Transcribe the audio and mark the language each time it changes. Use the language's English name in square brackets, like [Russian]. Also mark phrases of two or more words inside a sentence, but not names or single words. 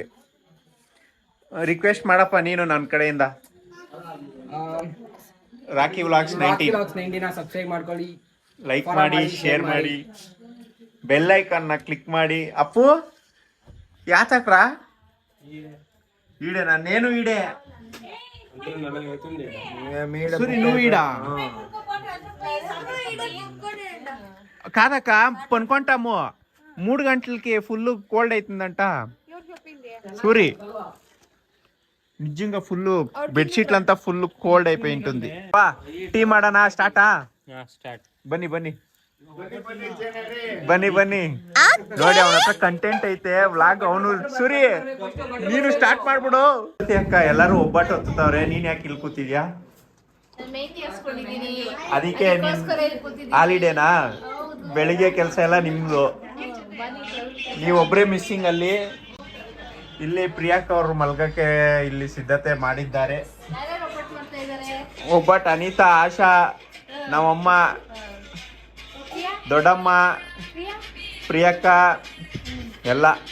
[Kannada] ರಿಕ್ವೆಸ್ಟ್ ಮಾಡಪ್ಪ ನೀನು ನನ್ನ ಕಡೆಯಿಂದ. ರಾಕಿ ವ್ಲಾಗ್ಸ್ 19 ಸಬ್ಸ್ಕ್ರೈಬ್ ಮಾಡ್ಕೊಳ್ಳಿ, ಲೈಕ್ ಮಾಡಿ, ಶೇರ್ ಮಾಡಿ, ಬೆಲ್ ಐಕಾನ್ನ ಕ್ಲಿಕ್ ಮಾಡಿ. ಅಪ್ಪು ಯಾತಕ್ರ ಈಡೆ? ನಾನೇನು ಈಡೆ [Telugu] సూరి నువ్వు ఈడ కాదక్క పనుకుంటాము 3 గంటలకి [English] full cold [Telugu] అవుతుందంట సూరి నిజంగా ఫుల్ బెడ్షీట్లంతా [English] full cold [Telugu] అయిపోయి ఉంటుంది టీ [Kannada] ಮಾಡೋಣ ಸ್ಟಾರ್ಟಾ ಸ್ಟಾರ್ಟ್ ಬನ್ನಿ ಬನ್ನಿ ಬನ್ನಿ ಬನ್ನಿ ನೋಡಿ ಅವನ ಹತ್ರ ಕಂಟೆಂಟ್ ಐತೆ ವ್ಲಾಗ್ ಅವನು ಸೂರಿ ನೀನು ಸ್ಟಾರ್ಟ್ ಮಾಡ್ಬಿಡು ಅಕ್ಕ ಎಲ್ಲರೂ ಒಬ್ಬಟ್ಟು ಹೊತ್ತವ್ರೆ ನೀನ್ ಯಾಕೆ ಇಲ್ಲಿ ಕೂತಿದ್ಯಾ ಅದಕ್ಕೆ ಹಾಲಿಡೇನಾ ಬೆಳಿಗ್ಗೆ ಕೆಲಸ ಎಲ್ಲ ನಿಮ್ದು ನೀವೊಬ್ರೇ ಮಿಸ್ಸಿಂಗ್ ಅಲ್ಲಿ ಇಲ್ಲಿ ಪ್ರಿಯಾಂಕ ಅವರು ಮಲ್ಗಕ್ಕೆ ಇಲ್ಲಿ ಸಿದ್ಧತೆ ಮಾಡಿದ್ದಾರೆ ಒಬ್ಬಟ್ಟು ಅನಿತಾ ಆಶಾ ನಮ್ಮಮ್ಮ ದೊಡ್ಡಮ್ಮ ಪ್ರಿಯಕ್ಕ ಎಲ್ಲ